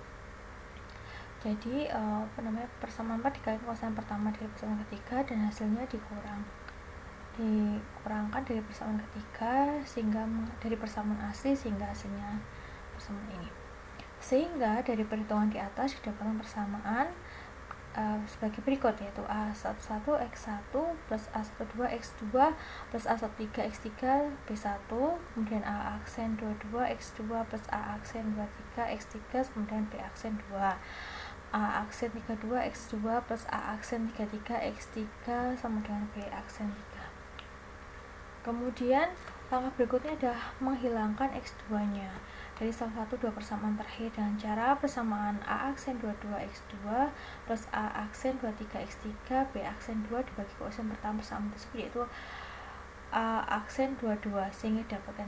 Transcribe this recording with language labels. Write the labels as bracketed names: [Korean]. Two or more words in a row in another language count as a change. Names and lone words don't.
[Indonesian] Jadi persamaan 4 dikali kosan pertama dari persamaan ketiga dan hasilnya dikurangkan dari persamaan ketiga sehingga dari persamaan asli sehingga hasilnya persamaan ini. Sehingga dari perhitungan di atas didapatkan persamaan sebagai berikut, yaitu A11 X1 plus A12 X2 plus A13 X3 B1, kemudian A aksen 22 X2 plus A aksen 23 X3, kemudian B aksen 2, A aksen 32 X2 plus A aksen 33 X3 sama dengan B aksen 3. Kemudian langkah berikutnya adalah menghilangkan X2 nya dari salah satu dua persamaan terakhir dengan cara persamaan A aksen 22 X2 plus A aksen 23 X3 B aksen 2 dibagi koefisien pertama persamaan tersebut, yaitu A aksen 22, sehingga didapatkan.